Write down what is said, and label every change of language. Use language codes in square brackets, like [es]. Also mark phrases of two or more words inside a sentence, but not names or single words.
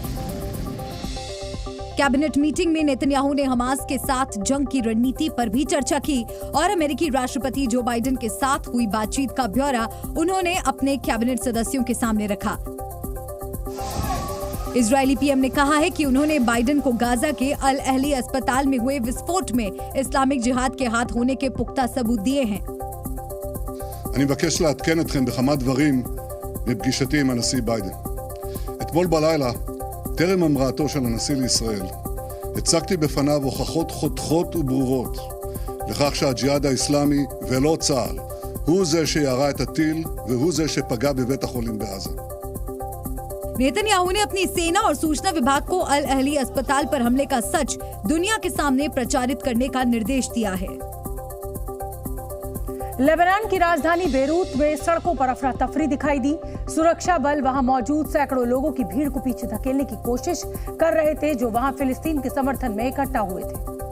[en] cabinet meeting [hi] में नेतन्याहू ने हमास के साथ जंग की रणनीति पर भी चर्चा की और अमेरिकी राष्ट्रपति जो बाइडेन के साथ हुई बातचीत का ब्यौरा उन्होंने अपने कैबिनेट सदस्यों के सामने रखा। इजरायली पीएम ने कहा है कि उन्होंने बाइडेन को गाजा के अल अहली अस्पताल में हुए विस्फोट में इस्लामिक जिहाद के हाथ होने के पुख्ता सबूत दिए हैं। [he] אני מבקש לעדכן אתכם בכמה דברים מפגישתי עם הנשיא ביידן. אתמול בלילה, טרם המראתו של הנשיא לישראל, הצגתי בפניו הוכחות חותכות וברורות לכך שהג'יהאד האסלאמי ולא צה"ל הוא זה שירה את הטיל והוא זה שפגע בבית החולים בעזה. [hi] नेतन्याहू ने अपनी सेना और सूचना विभाग को अल अहली अस्पताल पर हमले का सच दुनिया के सामने प्रचारित करने का निर्देश दिया है। लेबनान की राजधानी बेरूत में सड़कों पर अफरा तफरी दिखाई दी। सुरक्षा बल वहां मौजूद सैकड़ों लोगों की भीड़ को पीछे धकेलने की कोशिश कर रहे थे जो वहां फिलिस्तीन के समर्थन में इकट्ठा हुए थे